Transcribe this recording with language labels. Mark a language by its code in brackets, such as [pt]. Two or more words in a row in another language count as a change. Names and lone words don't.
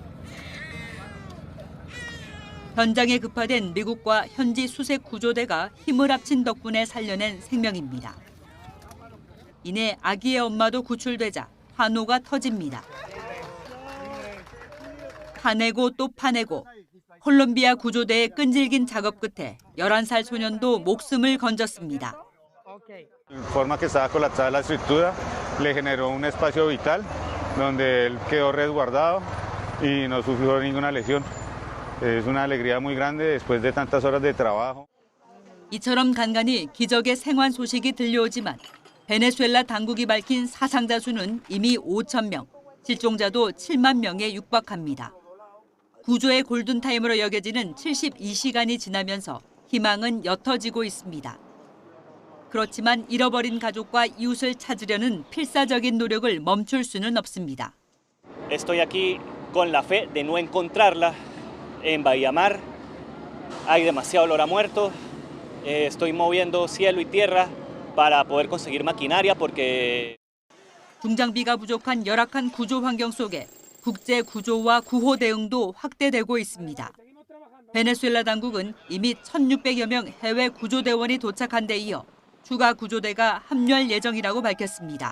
[ko] 현장에 급파된 미국과 현지 수색 구조대가 힘을 합친 덕분에 살려낸 생명입니다. 이내 아기의 엄마도 구출되자 환호가 터집니다. 파내고 또 파내고 콜롬비아 구조대의 끈질긴 작업 끝에 11살 소년도 목숨을 건졌습니다. [es] forma que estaba colapsada la estructura, le generó un espacio vital donde él quedó resguardado y no sufrió ninguna lesión. Es una alegría muy grande después de tantas horas de trabajo. [ko] 이처럼 간간히 기적의 생還소식이 들려오지만 베네수엘라 당국이 밝힌 사상자 수는 이미 5,000명, 실종자도 7만 명에 육박합니다. 구조의 골든타임으로 여겨지는 72시간이 지나면서 희망은 옅어지고 있습니다. 그렇지만 잃어버린 가족과 이웃을 찾으려는 필사적인 노력을 멈출 수는 없습니다. [es] Estoy aquí con la fe de no encontrarla en Bahía Mar. Hay demasiado olor a muerto estoy moviendo cielo y tierra para poder conseguir maquinaria porque [ko] 중장비가 부족한 열악한 구조 환경 속에 국제 구조와 구호 대응도 확대되고 있습니다. 베네수엘라 당국은 이미 1,600여 명 해외 구조대원이 도착한 데 이어 추가 구조대가 합류할 예정이라고 밝혔습니다.